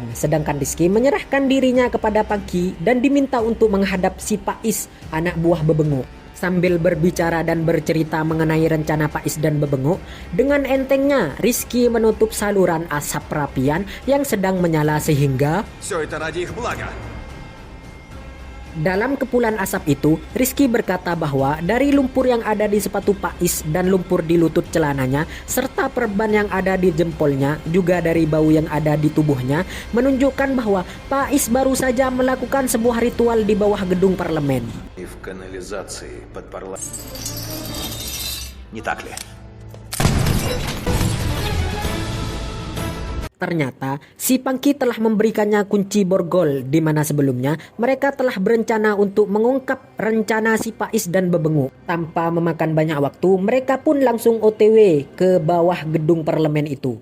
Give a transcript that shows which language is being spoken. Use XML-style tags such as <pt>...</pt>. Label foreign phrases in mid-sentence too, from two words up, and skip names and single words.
<id>Sedangkan Rizky menyerahkan dirinya kepada Pangki dan diminta untuk menghadap si Pais, anak buah bebenguk. Sambil berbicara dan bercerita mengenai rencana Pais dan bebenguk, dengan entengnya Rizky menutup saluran asap perapian yang sedang menyala sehingga</id> <ru>Все это ради их блага.</ru> <id>dalam kepulan asap itu, Rizky berkata bahwa dari lumpur yang ada di sepatu Pais dan lumpur di lutut celananya, serta perban yang ada di jempolnya, juga dari bau yang ada di tubuhnya, menunjukkan bahwa Pais baru saja melakukan sebuah ritual di bawah gedung parlemen.</id> <ru>И в канализации под парламентом. Не так ли?</ru> <id>Ternyata, si Pangki telah memberikannya kunci borgol di mana sebelumnya mereka telah berencana untuk mengungkap rencana si Pais dan bebenguk. Tanpa memakan banyak waktu, mereka pun langsung OTW ke bawah gedung parlemen itu.</id>